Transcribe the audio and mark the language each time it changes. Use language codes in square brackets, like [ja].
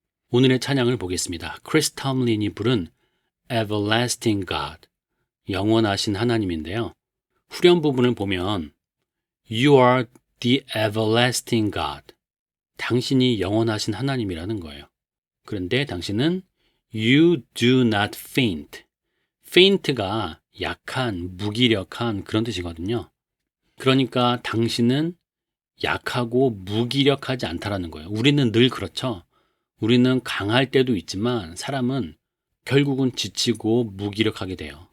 [ko] 오늘의 찬양을 보겠습니다. 크리스 톰린이 부른 Everlasting God, 영원하신 하나님인데요. 후렴 부분을 보면 [en] You are the everlasting God, [ko] 당신이 영원하신 하나님이라는 거예요. 그런데 당신은 [en] You do not faint. [ko] faint가 약한, 무기력한 그런 뜻이거든요. 그러니까 당신은 약하고 무기력하지 않다라는 거예요. 우리는 늘 그렇죠. 우리는 강할 때도 있지만 사람은 결국은 지치고 무기력하게 돼요.